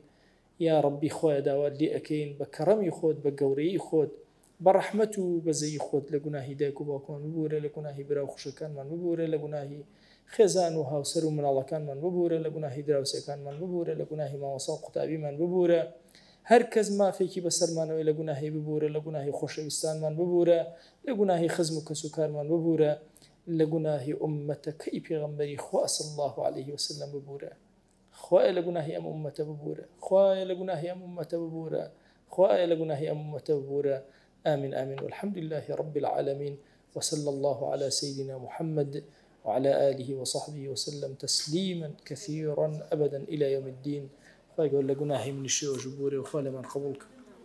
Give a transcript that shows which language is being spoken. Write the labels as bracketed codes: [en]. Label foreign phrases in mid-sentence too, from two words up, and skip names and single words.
[ckb] یا ڕەبی خۆیان داوات لێ ئەەکەین بە کەڕەمی خۆت، بە گەورەی خۆت، بە ڕەحمەت و بەزەیی خۆت لە گوناهی دایک و باوکمان ببوورە، لە گوناهی برا و خوشەکانمان ببوورە، لە گوناهی خێزان و هاوسەر و مناڵەکانمان ببوورە، لە گوناهی دراوسەکانمان ببوورە، لە گوناهی مامۆستا و قوتابیمان ببوورە، هەر کەس مافێکی بەسەرمانەوەی لە گوناهی ببوورە، لە گوناهی خۆشەویستانمان ببوورە، لە گوناهی خزم و کەسوکارمان ببوورە، لە گوناهی ئومەتەکەی پێغەمبەری خوا [ar] صلی الله عليه وسلم [ckb] ببوورە. خوایە لە گوناهی ئەم ئومەتە ببوورە، خوایە لە گوناهی ئەم ئومەتە ببوورە، خوایە لە گوناهی ئەم ئومەتە ببوورە. [ar] آمين آمين والحمد لله رب العالمين وصلى الله على سيدنا محمد وعلى آله وصحبه وسلم تسليما كثيرا أبدا إلى يوم الدين. فيقول لقناهي من الشيء وجبوري وخالي من قبولك.